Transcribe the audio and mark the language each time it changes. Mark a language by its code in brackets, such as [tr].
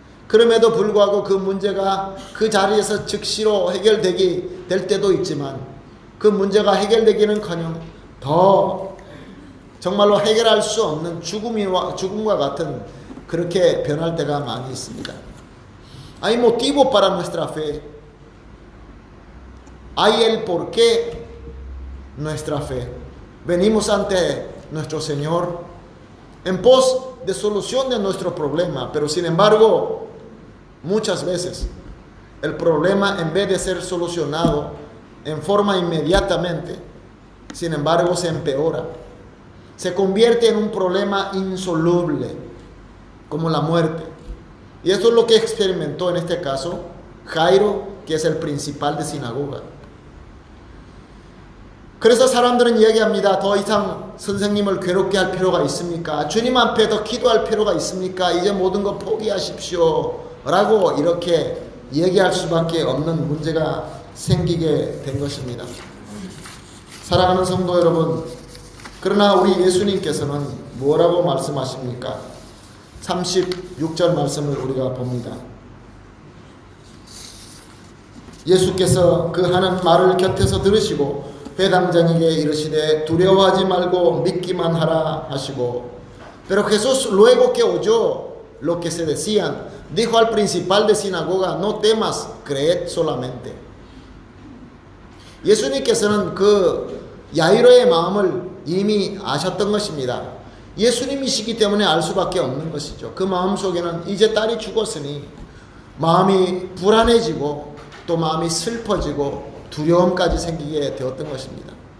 [ko] 그럼에도 불구하고 그 문제가 그 자리에서 즉시로 해결되게 될 때도 있지만 그 문제가 해결되기는커녕 더 정말로 해결할 수 없는 죽음과 같은 그렇게 변할 때가 많이 있습니다. [es] Hay motivo para nuestra fe. Hay el por qué nuestra fe. Venimos ante nuestro Señor en pos de solución de nuestro problema, pero sin embargo, muchas veces el problema, en vez de ser solucionado en forma inmediatamente, sin embargo se empeora, se convierte en un problema insoluble, como la muerte. Y esto es lo que experimentó en este caso Jairo, que es el principal de sinagoga. [ko] 그래서 사람들은 이야기합니다. 더 이상 선생님을 괴롭게 할 필요가 있습니까? 주님 앞에 더 기도할 필요가 있습니까? 이제 모든 거 포기하십시오 라고 이렇게 얘기할 수밖에 없는 문제가 생기게 된 것입니다. 사랑하는 성도 여러분, 그러나 우리 예수님께서는 뭐라고 말씀하십니까? 36절 말씀을 우리가 봅니다. 예수께서 그 하는 말을 곁에서 들으시고 회당장에게 이르시되 두려워하지 말고 믿기만 하라 하시고, [es] pero Jesús luego que oyó lo que se decían dijo al principal de sinagoga no temas, creed solamente. [ko] 예수님께서는 그 야이로의 마음을 이미 아셨던 것입니다. 예수님이시기 때문에 알 수밖에 없는 것이죠. 그 마음 속에는 이제 딸이 죽었으니 마음이 불안해지고 또 마음이 슬퍼지고 두려움까지 생기게 되었던 것입니다.